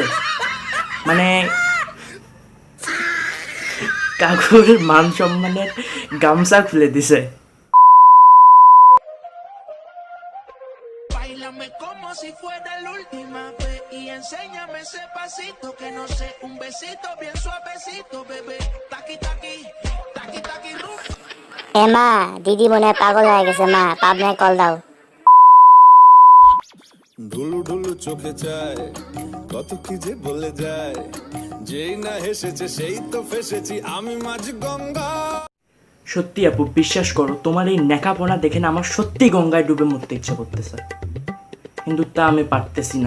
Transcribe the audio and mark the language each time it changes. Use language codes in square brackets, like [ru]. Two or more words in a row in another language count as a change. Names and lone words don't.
[bn] মানে কাকুর মান সম্মানের গামছা খুলে দিছে। [es] Báilame como si fuera la última vez y enséñame ese pasito que no sé, un besito bien suavecito, bebé. Taqui taqui, taqui taqui rum. [bn] এ মা, দিদি মনে হয় পাগল হয়ে গেছে, মা পাবনায় কল দাও। ঢুলু ঢুলু চোখে চায়, কত কি যে বলে যায়, যেই না হেসেছে সেই তো ফেসেছি আমি মাঝ গঙ্গা। সত্যি আপু, বিশ্বাস করো, তোমার এই নেকাপনা দেখে না আমার সত্যি গঙ্গায় ডুবে মরতে ইচ্ছা করতেছে, কিন্তু তা আমি পারতেছি না।